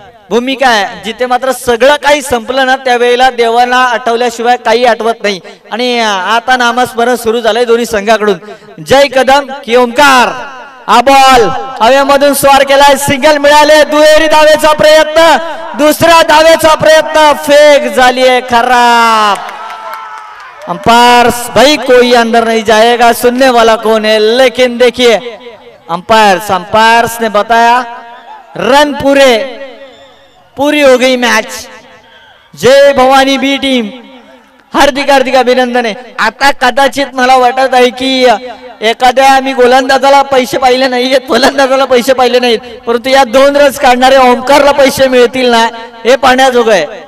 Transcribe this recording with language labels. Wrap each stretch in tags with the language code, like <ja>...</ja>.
<mr>भूमिका आहे जिथे मात्र सगळं काही संपलं ना त्यावेळेला देवाला आठवल्याशिवाय काही आठवत नाही आणि आता नामस्मरण सुरू झालंय दोन्ही संघाकडून जय कदम की ओंकार हा बॉल हवेमधून स्वार केलाय सिंगल मिळाले दुहेरी धावेचा प्रयत्न दुसऱ्या धावेचा प्रयत्न फेक झालीये खराब</mr> <hi>अंपायर भाई कोई अंदर नहीं जाएगा, सुनने वाला कौन है। लेकिन देखिए अंपायर्स ने बताया रन पूरी हो गई मैच।</hi> <mr>जय भवानी बी टीम हार्दिक अभिनंदन आहे। आता कदाचित मला वाटत आहे की एखाद्या मी गोलंदाजाला पैसे पाहिले नाहीत, फलंदाजाला पैसे पाहिले नाहीत, परंतु या 2 रन्स काढणारे ओमकारला पैसे मिळतील ना हे पाहण्याजोग आहे।</mr>